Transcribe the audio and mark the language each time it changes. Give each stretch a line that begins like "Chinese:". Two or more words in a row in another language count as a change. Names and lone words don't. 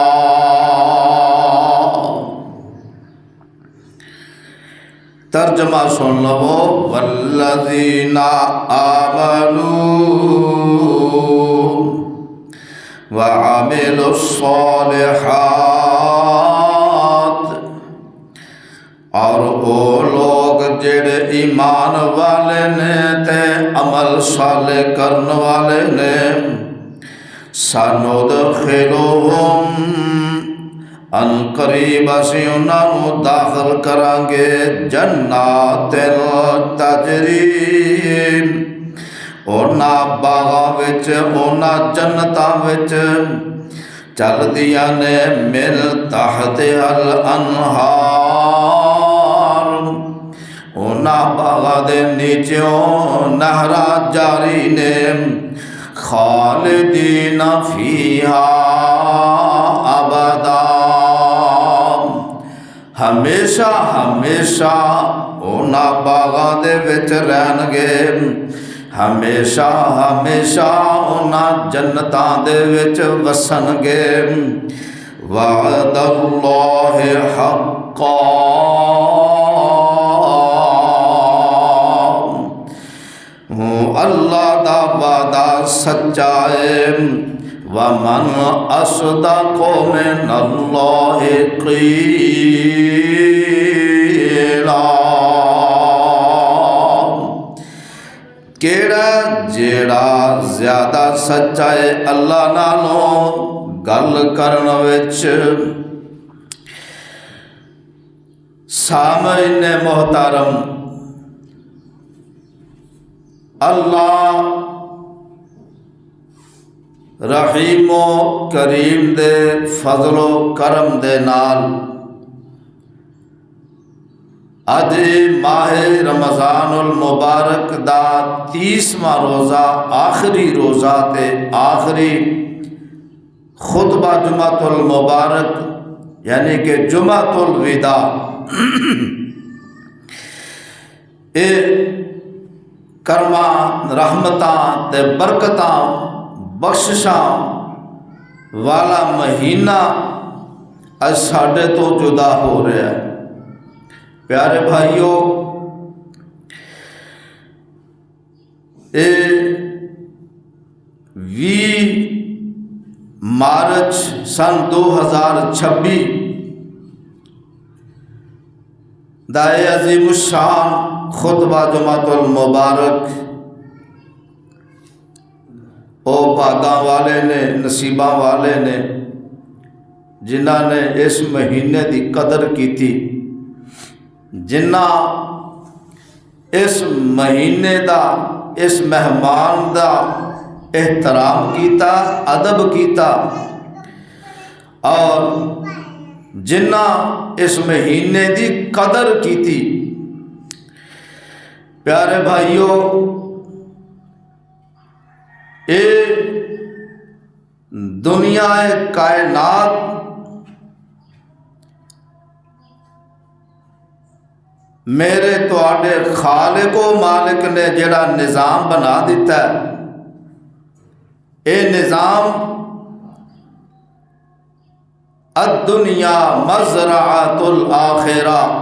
Punjabi: ترجمہ سن لو.
Arabic: والذین آمنوا وعملوا الصالحات،
Punjabi: اور وہ لوگ جڑے ایمان والے نے تے عمل صالح کرن والے نے،
Arabic: سندخلہم ان قریب
Punjabi: اسی انہاں نوں داخل کران گے
Arabic: جنات تجری،
Punjabi: اونا باغاں وچ اونا جنتاں وچ چلدیاں نے
Arabic: من تحت الانہار،
Punjabi: اونا باغاں دے نیچوں نہراں جاری نے،
Arabic: خالدین فیہا ابدا،
Punjabi: ہمیشہ ہمیشہ اونا باغاں دے وچ رہن گے، ہمیشہ ہمیشہ اونا جنتاں دے وچ وسن گے.
Arabic: وعد اللہ حقا،
Punjabi: اللہ دا وعدہ سچا ہے.
Arabic: ومن اصدق من اللہ قیلا،
Punjabi: کیڑا جیڑا زیادہ سچا ہے اللہ نالوں گل کرن وچ. سامعین محترم، اللہ رحیم و کریم دے فضل و کرم دے نال اج ماہ رمضان المبارک دا 30واں روزہ، آخری روزہ تے آخری خطبہ جمعۃ المبارک یعنی کہ جمعۃ الوداع، اے کرماں رحمتاں تے برکتاں بخششاں والا مہینہ اج ساڈے تو جدا ہو رہا ہے. پیارے بھائیو، اے 20 مارچ سن 2026 دا عظیم الشان خطبہ جمعۃ المبارک او بھاگاں والے نے، نصیباں والے نے جنہاں نے اس مہینے دی قدر کیتی، جنہاں اس مہینے دا، اس مہمان دا احترام کیتا، ادب کیتا، اور جنہاں اس مہینے دی قدر کیتی. پیارے بھائیو، اے دنیا کائنات میرے تواڈے خالق و مالک نے جڑا نظام بنا دیتا ہے، اے نظام
Arabic: الدنیا مزرعۃ الآخرہ،